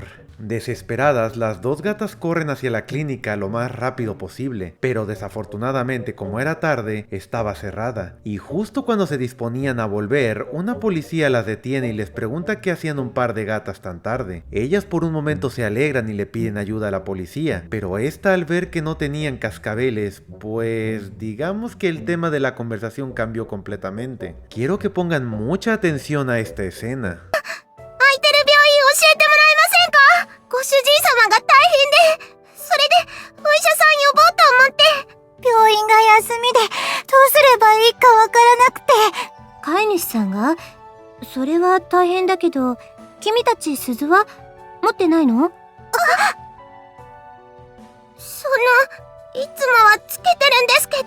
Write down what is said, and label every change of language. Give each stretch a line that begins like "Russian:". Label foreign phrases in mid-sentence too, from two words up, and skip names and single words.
Spanish: Desesperadas, las dos gatas corren hacia la clínica lo más rápido posible, pero desafortunadamente, como era tarde, estaba cerrada, y justo cuando se disponían a volver, una policía las detiene y les pregunta qué hacían un par de gatas tan tarde. Ellas por un momento se alegran y le piden ayuda a la policía, pero esta, al ver que no tenían cascabeles, pues digamos que el tema de la conversación cambió completamente. Quiero que pongan mucha atención a esta escena.
Japanese: ご主人様が大変で、それでお医者さん呼ぼうと思って。病院が休みで、どうすればいいかわからなくて。飼い主さんが？それは大変だけど、君たち鈴は持ってないの？いつもはつけてるんですけど。